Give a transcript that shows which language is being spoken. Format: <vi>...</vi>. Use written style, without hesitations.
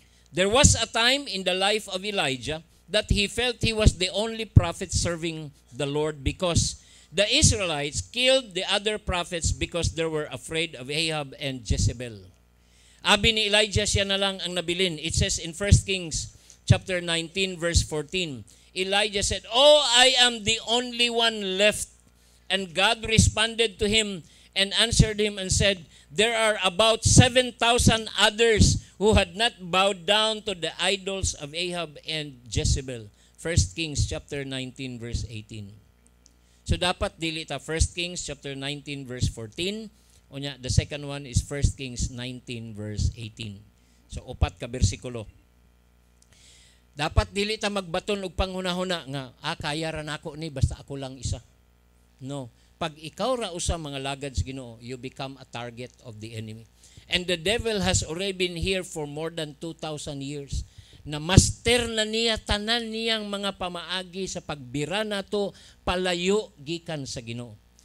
<en>There was a time in the life of Elijah that he felt he was the only prophet serving the Lord because the Israelites killed the other prophets because they were afraid of Ahab and Jezebel.</en> <ceb>Abi ni Elijah, siya na lang ang nabilin.</ceb> <en>It says in 1 Kings chapter 19 verse 14, Elijah said, "Oh, I am the only one left." And God responded to him and answered him and said, "There are about 7,000 others who had not bowed down to the idols of Ahab and Jezebel." 1 Kings chapter 19 verse 18.</en> <ceb>So dapat dili ta</ceb> <en>1 Kings chapter 19 verse 14.</en> <ceb>Unya,</ceb> <en>the second one is 1 Kings 19 verse 18.</en> <ceb>So upat ka bersikulo. Dapat dili ta magbaton og panghunahuna nga kaya ra nako ni basta ako lang isa. No. Pag ikaw ra usa mga lagad sa Ginoo,</ceb> <en>you become a target of the enemy. And the devil has already been here for more than 2,000 years.</en> <ceb>Na master na niya tanan niyang mga pamaagi sa pagbira nato palayo gikan sa Ginoo.</ceb>